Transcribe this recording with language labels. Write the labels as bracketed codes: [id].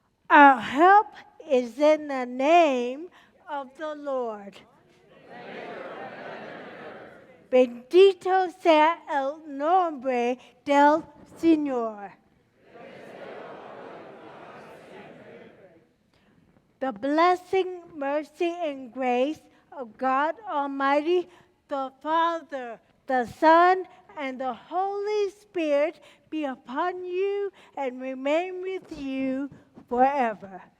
[en] Our help is in the name of the Lord. [es] Bendito sea el nombre del Señor. [en] The blessing, mercy, and grace of God Almighty, the Father, the Son, and the Holy Spirit be upon you and remain with you forever.